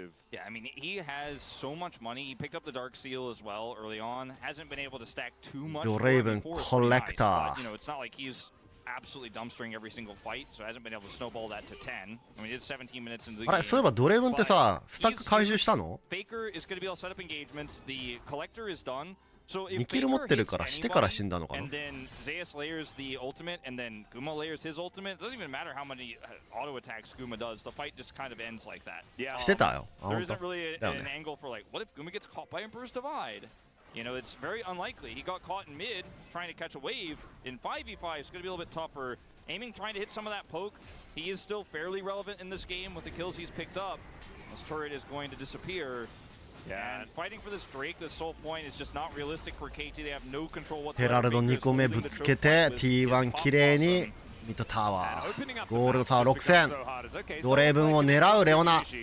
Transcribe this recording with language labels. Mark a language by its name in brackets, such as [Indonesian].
[English] Yeah, I mean, he has so much money. He picked up the Dark Seal as well early on. Hasn't been able to stack too much. The Raven Collector. But, you know, it's not like he's absolutely dumpstering every single fight, so hasn't been able to snowball that to 10. I mean, it's 17 minutes into the game. [Japanese] あれ、そういえばドレーブンってさ、スタック回収したの？ [English] Faker is going to be able to set up engagements. The Collector is done. So if [Japanese] 2キル持ってるからしてから死んだのかな。 [English] and then Zeus layers the ultimate, and then Guma layers his ultimate. It doesn't even matter how many auto attacks Guma does. The fight just kind of ends like that. [Japanese] Yeah. してたよ。 [English] There isn't really an angle for like, what if Guma gets caught by Emperor's Divide? You know, it's very unlikely. He got caught in mid, trying to catch a wave. In 5v5, it's going to be a little bit tougher. Aiming, trying to hit some of that poke. He is still fairly relevant in this game with the kills he's picked up. This turret is going to disappear. Yeah, and fighting for this Drake, this sole point is just not realistic for KT. They have no control whatsoever. [Japanese] ヘラルド2個目ぶつけて T1 綺麗にミッドタワー。ゴールドタワー6000。ドレーブンを狙うレオナ。